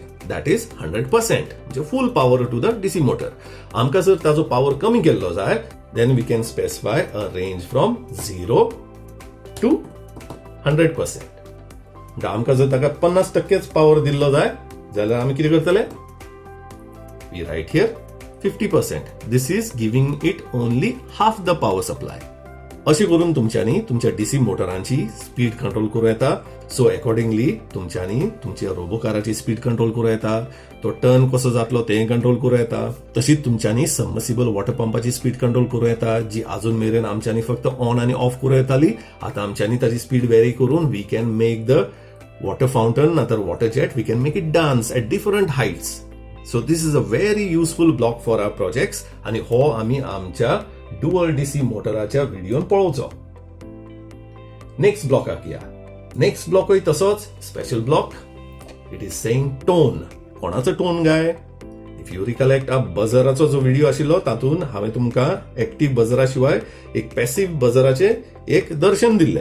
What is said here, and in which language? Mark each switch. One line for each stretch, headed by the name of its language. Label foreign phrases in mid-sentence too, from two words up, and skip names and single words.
English: That is 100% म्हणजे full power to the DC motor.
Konkani: आमकां जर ताजो पावर कमी केल्लो जाय
English: then we can specify a range from 0 to 100%.
Konkani: आमकां जर ताका 50%च पावर दिल्लो जाय जाल्यार आमी कितें करतले,
English: we write here 50%. This is giving it only half the power supply.
Konkani: अशें करून तुमच्यांनी तुमच्या DC मोटरांची
English: speed control
Konkani: करूं येता.
English: so accordingly
Konkani: तुमच्यांनी तुमच्या रोबोकाराची
English: speed control
Konkani: करूं येता, तो टर्न कसो जातलो तें कंट्रोल करूं येता. तशीच तुमच्यांनी
English: submersible water
Konkani: पंपाची
English: speed control
Konkani: करूं येता, जी अजून मेरेन आमच्यांनी फक्त ऑन आनी ऑफ करूं येताली. आता आमच्यांनी ताची
English: speed vary करून we can make the water fountain
Konkani: ना तर
English: water jet, we can make it dance at different heights. So this is a very useful block for our projects.
Konkani: आणि हो आमी आमच्या डुअल DC मोटराच्या व्हिडिओन पळोवचो. नेक्स्ट ब्लॉकाक या. नेक्स्ट ब्लॉकय तसोच
English: special block. It is saying tone.
Konkani: कोणाचो टोन गाय,
English: if you recollect
Konkani: बजराचो जो व्हिडिओ आशिल्लो तातूंत हांवें तुमकां एक्टिव्ह बजरा शिवाय एक पॅसिव्ह बजराचे एक दर्शन दिल्लें.